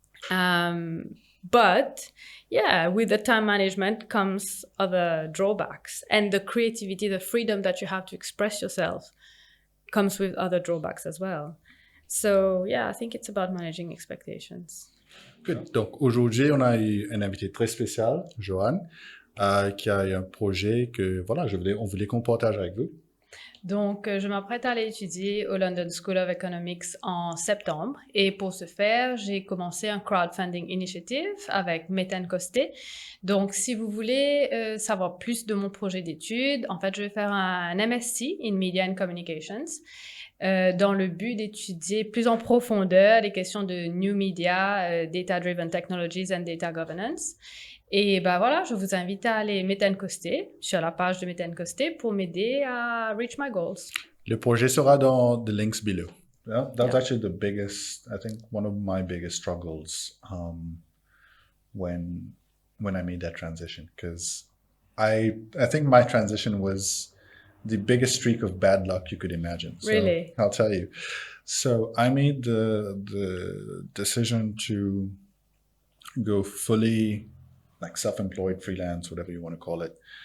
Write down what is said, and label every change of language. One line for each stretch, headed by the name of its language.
English: But yeah, with the time management comes other drawbacks, and the creativity, the freedom that you have to express yourself comes with other drawbacks as well. So yeah, I think it's about managing expectations. Good.
French: Donc aujourd'hui, on a eu un invité très spécial, Joanne, qui a un projet que on voulait qu'on partage avec vous. Donc, je m'apprête à aller étudier au London School of Economics en septembre. Et pour ce faire, j'ai commencé un crowdfunding initiative avec Méthane Costé. Donc, si vous voulez savoir plus de mon projet d'études, en fait, je vais faire un MSc in Media and Communications dans le but d'étudier plus en profondeur les questions de New Media, Data-Driven Technologies and Data Governance. Et voilà, je vous invite à aller Méthane Costé sur la page de Méthane Costé pour m'aider à
English: reach my goals.
French: Le projet sera dans
English: the links below. That's actually the biggest, I think, one of my biggest struggles when I made that transition, because I think my transition was the biggest streak of bad luck you could imagine. So, really? I'll tell you. So I made the decision to go fully like self-employed, freelance, whatever you want to call it.